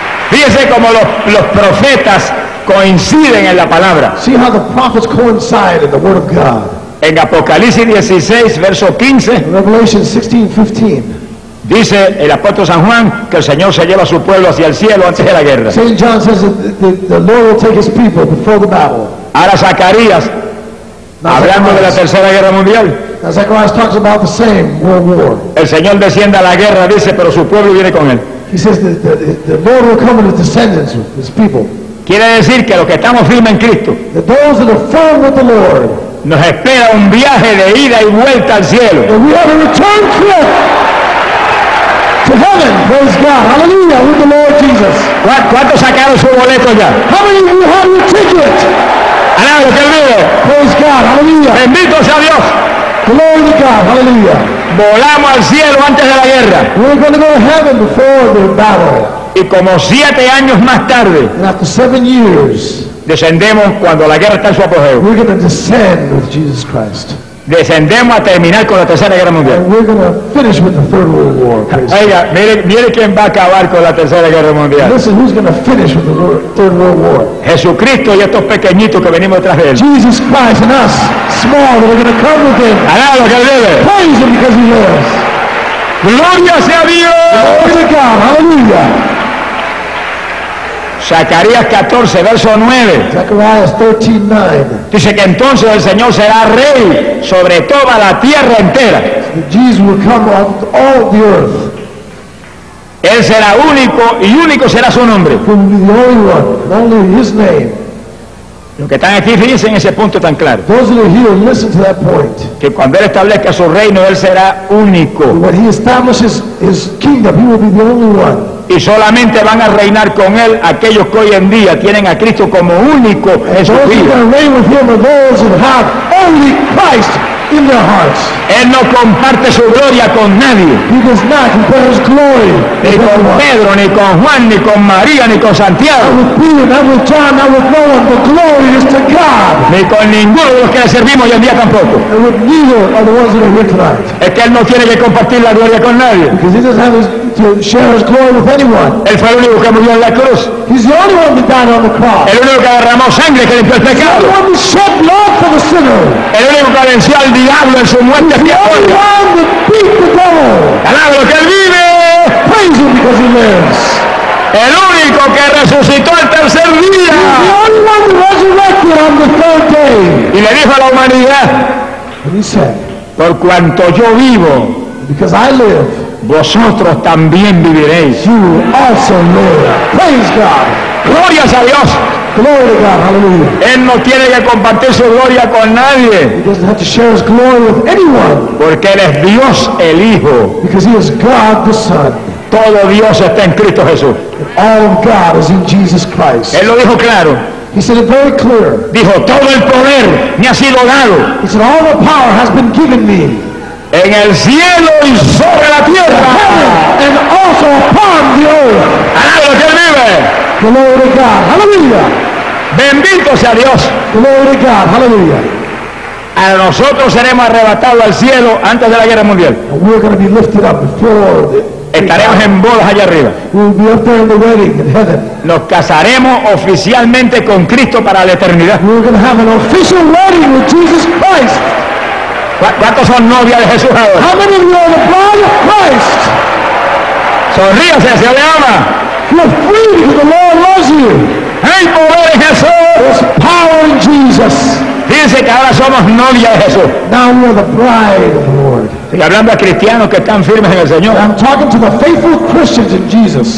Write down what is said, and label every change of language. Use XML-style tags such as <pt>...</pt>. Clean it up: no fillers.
<es>Fíjese cómo los profetas coinciden en la palabra.</es> <en>See how the prophets coincide in the word of God.</en> <es>En Apocalipsis 16, verso 15.</es> <en>In Revelation 16, 15.</en> <es>Dice el apóstol San Juan que el Señor se lleva a su pueblo hacia el cielo antes de la guerra.</es> <en>Saint John says that the Lord will take his people before the battle.</en> <es>Ahora Zacarías, hablando de la Tercera Guerra Mundial.</es> <en>Now Zacharias talks about the same world war.</en> <es>El Señor desciende a la guerra, dice, pero su pueblo viene con él.</es> <en>He says that the Lord will come with his descendants, his people.</en> <es>Quiere decir que los que estamos firmes en Cristo,</es> <en>that those that are firm with the Lord,</en> <es>nos espera un viaje de ida y vuelta al cielo.</es> <en>That we have a return trip. To heaven, praise God, hallelujah, with the Lord Jesus.</en> <es>¿Cuántos sacaron su boleto ya?</es> <en>How many of you have your ticket?</en> <es>Alabado sea Dios.</es> <en>Praise God, hallelujah.</en> <es>Bendito sea Dios.</es> <en>Glory to God, hallelujah.</en> <es>Volamos al cielo antes de la guerra.</es> <en>We're going to go to heaven before the battle.</en> <es>Y como siete años más tarde.</es> <en>And after 7 years.</en> <es>Descendemos cuando la guerra está en su apogeo.</es> <en>We're going to descend with Jesus Christ.</en> <es>Descendemos a terminar con la Tercera Guerra Mundial.</es> <en>And we're going to finish with the Third World War.</en> <es>Oiga, mire quién va a acabar con la Tercera Guerra Mundial.</es> <en>Listen, who's going to finish with the Third World War?</en> <es>Jesucristo y estos pequeñitos que venimos detrás de él.</es> <en>Jesus Christ and us, small, that we're going to come with him.</en> <es>Alabado que vive.</es> <en>Praise him because he lives.</en> <es>Gloria sea Dios.</es> <en>Glory to God. Hallelujah.</en> <es>Zacarías 14, verso 9. Zacarías 13, 9. Dice que entonces el Señor será rey sobre toda la tierra entera.</es> <en>The Jews will come on all the earth.</en> <es>Él será único y único será su nombre. Los que están aquí dicen ese punto tan claro.</es> <en>Those that are here, listen to that point.</en> <es>Que cuando Él establezca su reino, Él será único.</es> <en>When He establishes His kingdom, He will be the only one.</en> <es>Y solamente van a reinar con Él aquellos que hoy en día tienen a Cristo como único en su vida. Él no comparte su gloria con nadie.</es> <en>He does not compare His glory.</en> <es>Ni con Pedro, ni con Juan, ni con María, ni con Santiago. Ni con ninguno de los que le servimos hoy en día tampoco.</es> <en>And with neither are the ones that are here tonight.</en> <es>Es que Él no tiene que compartir la gloria con nadie.</es> <en>To share His glory with anyone.</en> <es>Él fue el único que murió en la cruz.</es> <en>He's the only one that died on the cross.</en> <es>El único que derramó sangre que limpió el pecado.</es> <en>He's the one that shed blood for the sinner.</en> <es>El único que venció al diablo en su muerte.</es> <en>He's the only one that beat the devil.</en> <es>Alábalo que Él vive.</es> <en>Praise Him because He lives.</en> <es>El único que resucitó el tercer día.</es> <en>He's the only one that resurrected on the third day.</en> <es>Y le dijo a la humanidad.</es> <en>And He said,</en> <es>por cuanto yo vivo.</es> <en>Because I live.</en> <es>Vosotros también viviréis.</es> <en>You also live. Praise God.</en> <es>Glorias a Dios.</es> <en>Glory to God. Hallelujah.</en> <es>Él no tiene que compartir su gloria con nadie.</es> <en>He doesn't have to share His glory with anyone.</en> <es>Porque Él es Dios el Hijo.</es> <en>Because He is God the Son.</en> <es>Todo Dios está en Cristo Jesús.</es> <en>All of God is in Jesus Christ.</en> <es>Él lo dijo claro.</es> <en>He said it very clear.</en> <es>Dijo, todo el poder me ha sido dado.</es> <en>He said, all the power has been given me.</en> <es>En el cielo y sobre la tierra.</es> <en>And also upon the earth.</en> <es>Alabado que vive.</es> <en>Glory to God. Hallelujah.</en> <es>Bendito sea Dios.</es> <en>Glory to God. Hallelujah.</en> <es>A nosotros seremos arrebatados al cielo antes de la guerra mundial.</es> <en>And we're going to be lifted up before the...</en> <es>Estaremos en bodas allá arriba.</es> <en>We'll be up there in the wedding in heaven.</en> <es>Nos casaremos oficialmente con Cristo para la eternidad.</es> <en>We're going to have an official wedding with Jesus Christ.</en> <es>¿Cuántos son novias de Jesús ahora?</es> <en>How many of you are the bride of Christ?</en> <es>Sonríase, se le ama.</es> <en>You're free because the Lord loves you.</en> <es>Hay poder en Jesús.</es> <en>There's power in Jesus.</en> <es>Dice que ahora somos novias de Jesús.</es> <en>Now we're the bride of the Lord.</en> <es>Estoy hablando a cristianos que están firmes en el Señor.</es> <en>I'm talking to the faithful Christians in Jesus.</en>